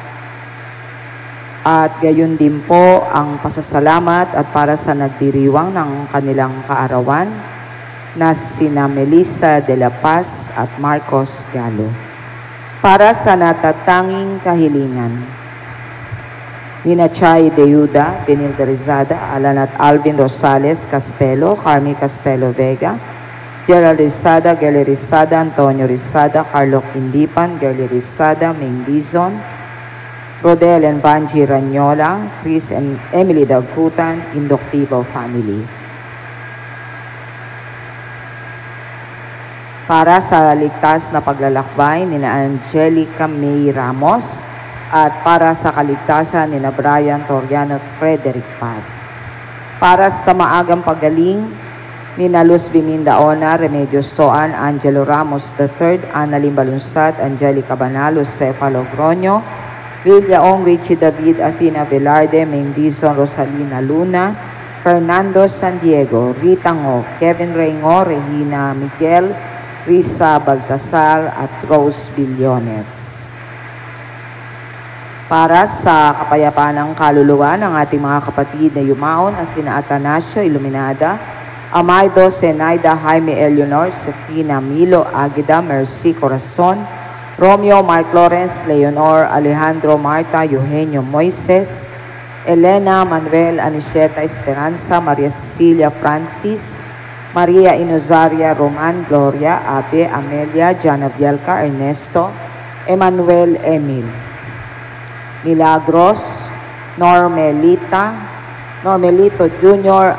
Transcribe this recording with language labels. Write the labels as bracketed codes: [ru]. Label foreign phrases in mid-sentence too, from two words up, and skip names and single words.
[tl] at gayon din po ang pasasalamat at para sa nagdiriwang ng kanilang kaarawan na sina Melissa de la Paz at Marcos Galo. Para sa natatanging kahilingan, nina Chay de Yuda, Benilda Rizada, Alan at Alvin Rosales Castelo, Carmi Castelo Vega, Gerald Rizada, Geli Rizada, Antonio Rizada, Carlo Quindipan, Geli Rizada, Ming Dizon, Rodel and Banji Ranyola, Chris and Emily Dagkutan, Indoctivo Family. Para sa ligtas na paglalakbay nina Angelica May Ramos at para sa kaligtasan nina Brian Toriano at Frederick Paz. Para sa maagang pagaling nina Luz Bimindaona, Remedios Soan, Angelo Ramos III, Annalyn Balunsat, Angelica Banalo, Cefa Logroño, Lilia Ong, Richie David, Athena Velarde, Mendizon, Rosalina Luna, Fernando San Diego, Rita Ngo, Kevin Reyno, Regina Miguel, Risa Baltasar at Rose Billones. Para sa kapayapaan ng kaluluwa ng ating mga kapatid na yumaon na sina Atanasio Iluminada, Amaido Zenaida Jaime Eleanor, Sefina Milo Aguida, Mercy Corazon, Romeo Mark Lawrence, Leonor Alejandro Marta, Eugenio Moises, Elena Manuel Aniseta Esperanza, Maria Cecilia Francis, Maria Inozaria Roman, Gloria, Abe, Amelia, Jana Bielka, Ernesto, Emmanuel Emil, Milagros, Normelito Jr.